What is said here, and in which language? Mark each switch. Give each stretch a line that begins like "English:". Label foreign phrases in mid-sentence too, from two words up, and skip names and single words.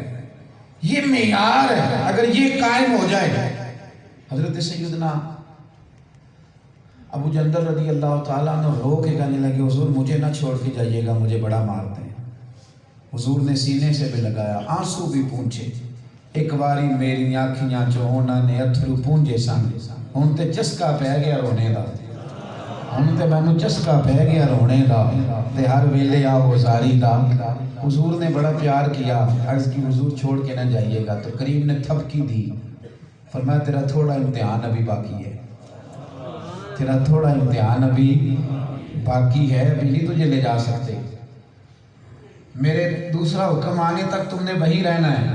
Urdu: یہ معیار ہے، اگر یہ قائم ہو جائے۔ حضرت سیدنا ابو جندل رضی اللہ تعالیٰ عنہ رو کے کہنے لگے حضور مجھے نہ چھوڑ کے جائیے گا، مجھے بڑا مارتے ہیں۔ حضور نے سینے سے بھی لگایا، آنسو بھی پونچھے،
Punjabi: ایک باری میری آنکھیاں چونا نے اتھرو پونجے سن، ہن تے چسکا پہ گیا رونے دا، ہن تے مینوں چسکا پہ گیا رونے دا، تے ہر ویلے آو زاری دا۔
Urdu: حضور نے بڑا پیار کیا، عرض کی حضور چھوڑ کے نہ جائیے گا، تو کریم نے تھپکی دی، فرمایا تیرا تھوڑا امتحان ابھی باقی ہے، تیرا تھوڑا امتحان ابھی باقی ہے، ابھی نہیں تجھے لے جا سکتے، میرے دوسرا حکم آنے تک تم نے وہی رہنا ہے۔